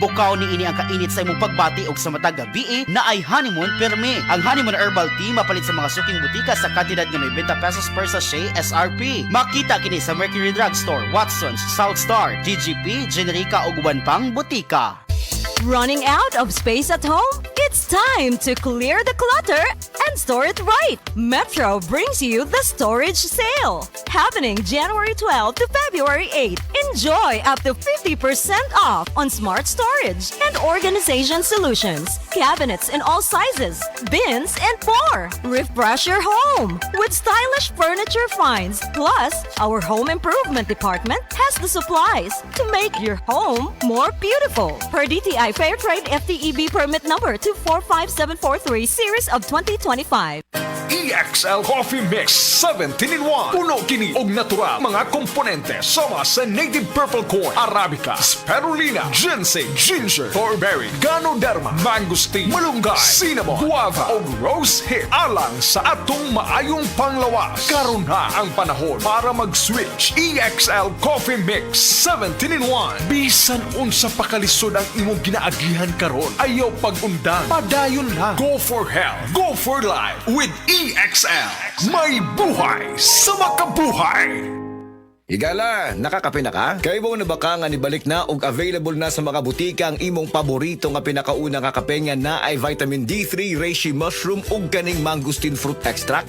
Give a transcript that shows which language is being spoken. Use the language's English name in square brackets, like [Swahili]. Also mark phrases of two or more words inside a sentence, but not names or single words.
[Cebuano] Bukaw ni ini ang kainit sa imong pagbati ug sa matag gabi na ay honeymoon pirmi. Ang honeymoon herbal tea mapalit sa mga suking butika sa kantidad nga 90 pesos [English] per sachet SRP. [Cebuano] Makita kini sa Mercury Drugstore, Watson's, Southstar, TGP, Generica ug uban pang butika. [English] Running out of space at home? It's time to clear the clutter and store it right. Metro brings you the storage sale. Happening January 12 to February 8. Enjoy up to 50% off on smart storage and organization solutions. Cabinets in all sizes, bins and more. Refresh your home with stylish furniture finds. Plus, our home improvement department has the supplies to make your home more beautiful. Per DTI Fairtrade FTEB permit number 245743 series of 2025. EXL Coffee Mix 17-in-1. [Cebuano] Puno kini og natural mga komponente sama sa [English] native purple corn, [Cebuano] arabica, spirulina, ginseng, ginger, thornberry, ganoderma, mangosteen, malunggay, cinnamon, guava ug rose hip alang sa atong maayong panglawas. Karon na ang panahon para mag-switch. EXL Coffee Mix 17-in-1. Bisan unsa pa kalisod ang imong ginaagihan karon, ayaw pag-undang, padayon lang. [English] Go for health, go for life with EXL. [Cebuano] May buhay sa makabuhay. Higala, nakakape na ka? Kaya mo na ba ka nga nibalik na ug available na sa mga butika ang imong paborito nga pinakauna nga kape nga na ay [English] vitamin D3, reishi mushroom [Cebuano] ug kaning [English] mangosteen fruit extract?